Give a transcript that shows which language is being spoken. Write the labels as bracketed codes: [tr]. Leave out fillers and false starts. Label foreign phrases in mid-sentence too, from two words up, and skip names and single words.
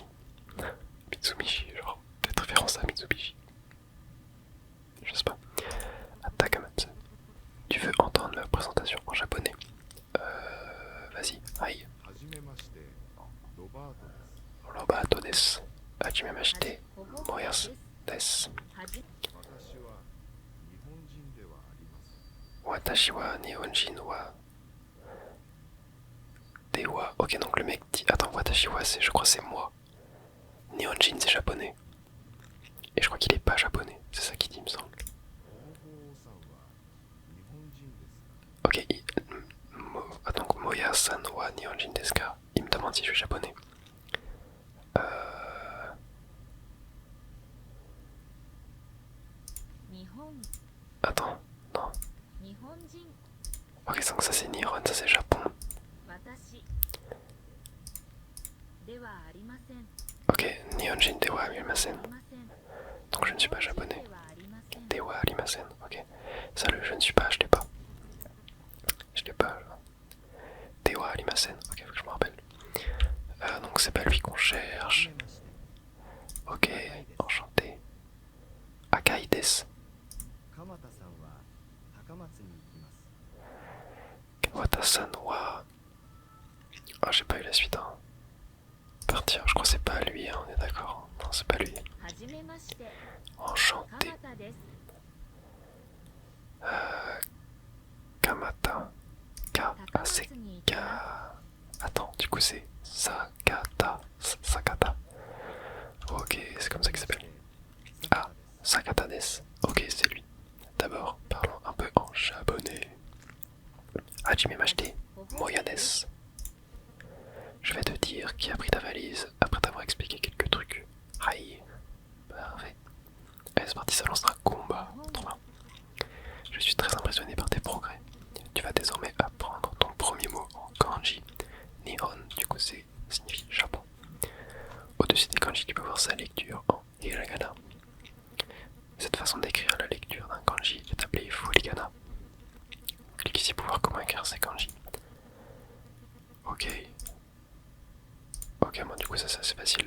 [fr] Mitsubishi, genre, peut-être référence à Mitsubishi. Je sais pas. À Takamatsu. Tu veux entendre ma présentation en japonais? Vas-y, aïe. [ja] ロバトです. はじめまして。モヤスです。わたしは日本人はでは. [fr] Ok, donc le mec dit. Attends, [ja] わたしは, [fr] je crois c'est moi. Nihonjin c'est japonais. Et je crois qu'il est pas japonais, c'est ça qu'il dit, il me semble. Ok, donc [ja] モヤさんは日本人ですか? [fr] Il me demande si je suis japonais. Attends, non. Ok, donc ça c'est Nihon, ça c'est Japon. [ja] Ok, 日本人ではありません. [fr] Donc je ne suis pas japonais. [ja] ではありません, [fr] ok. Ça le je ne suis pas, je l'ai pas. Je l'ai pas. Dewa arimasen, ok, faut que je me rappelle. Donc c'est pas lui qu'on cherche. Ok, enchanté. [ja] あかいです. カワタさんは... [fr] Ah, j'ai pas eu la suite, hein. Partir, je crois que c'est pas lui, hein, on est d'accord. Non, c'est pas lui. Enchanté. Kamata. Ka. Ah, c'est Ka. Attends, du coup c'est Sakata. Sakata. Ok, c'est comme ça qu'il s'appelle. Ah, [ja] サカタです. [fr] Ok, c'est lui. D'abord, parlons un peu en japonais. [ja] はじめまして、モヤです. [fr] Je vais te dire qui a pris ta valise après t'avoir expliqué quelques trucs. Aïe. Parfait. Allez, c'est parti, ça lancera un combat. Trop bien. Je suis très impressionné par tes progrès. Tu vas désormais apprendre ton premier mot en kanji. Nihon, du coup, signifie Japon. Au-dessus des kanji, tu peux voir sa lecture en hiragana. Cette façon d'écrire la lecture d'un kanji est appelée furigana. Clique ici pour voir comment écrire ces kanji. Ok. Ok, moi du coup ça c'est assez facile.